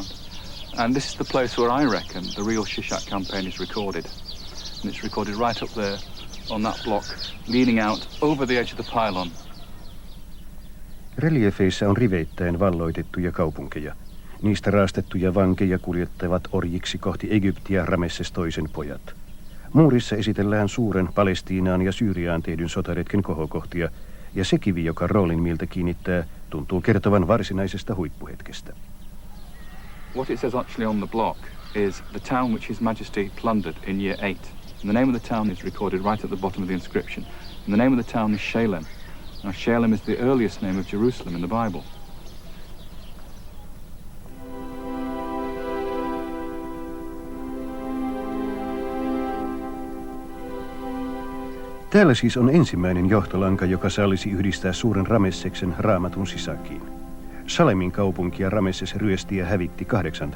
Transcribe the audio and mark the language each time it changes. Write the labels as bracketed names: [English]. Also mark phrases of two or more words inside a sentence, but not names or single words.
[Finnish] And this is the place where I reckon the real Shishak campaign is recorded. And it's recorded right up there on that block, leaning out over the edge of the pylon. Reliefeissä on riveittäin valloitettuja kaupunkeja. Niistä raastettuja vankeja kuljettavat orjiksi kohti Egyptiä Ramesses toisen pojat. Muurissa esitellään suuren Palestiinaan ja Syyriaan tehdyn sotaretken kohokohtia, ja se kivi, joka roolin mieltä kiinnittää, tuntuu kertovan varsinaisesta huippuhetkestä. [English] What it says actually on the block is the town which His Majesty plundered in year 8. And the name of the town is recorded right at the bottom of the inscription. And the name of the town is Shalem. Now Shalem is the earliest name of Jerusalem in the Bible. [Finnish] Täällä siis on ensimmäinen johtolanka, joka sallisi yhdistää suuren Ramesseksen Raamatun Sisakiin. Shalemin kaupunkia Ramesses ryösti ja hävitti 8.